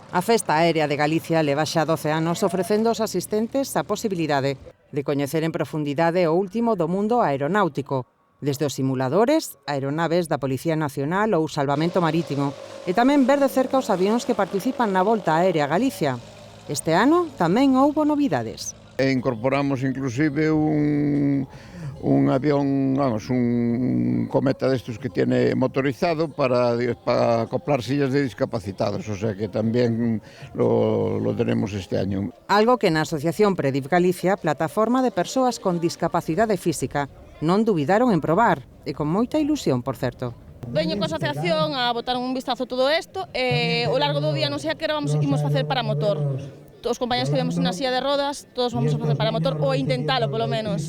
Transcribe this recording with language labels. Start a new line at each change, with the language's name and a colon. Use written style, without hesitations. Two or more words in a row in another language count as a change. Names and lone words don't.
Galician: A Festa Aérea de Galicia leva xa 12 anos ofrecendo aos asistentes a posibilidade de coñecer en profundidade o último do mundo aeronáutico, desde os simuladores, aeronaves da Policía Nacional ou salvamento marítimo, e tamén ver de cerca os avións que participan na Volta Aérea a Galicia. Este ano tamén houbo novidades.
Spanish: E incorporamos inclusive un avión, vamos, un cometa destos que tiene motorizado para acoplar sillas de discapacitados, o sea que también lo tenemos este año.
Galician: Algo que na Asociación Prediv Galicia, plataforma de persoas con discapacidade física, non dubidaron en probar, e con moita ilusión, por certo. Veño coa asociación a botar un vistazo a todo isto e ao largo do día non sei a que hora imos facer para motor. Os compañeros que vemos na silla de rodas, todos vamos a facer paramotor, ou intentalo, polo menos.